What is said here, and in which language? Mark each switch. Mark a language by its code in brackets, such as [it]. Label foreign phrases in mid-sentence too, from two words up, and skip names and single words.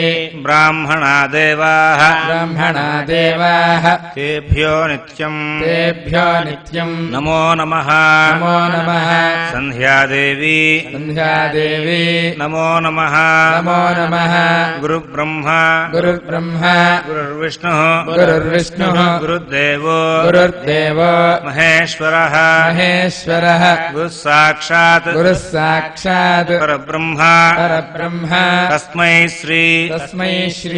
[sa] బ్రాహ్మణా దేవాః బ్రహ్మణా దేవాః తేభ్యో నిత్యం తేభ్యో నిత్యం నమో నమః. నమో నమః. సంధ్యాదేవి సంధ్యాదేవి నమో నమః. నమో నమః. గురుబ్రహ్మ गुरुर्ब्रह्मा गुरुर्विष्णुः गुरुर्विष्णुः गुरुर्देवो गुरुर्देवो महेश्वरः महेश्वरः गुरुः साक्षात् गुरुः साक्षात् परब्रह्म परब्रह्म तस्मै श्री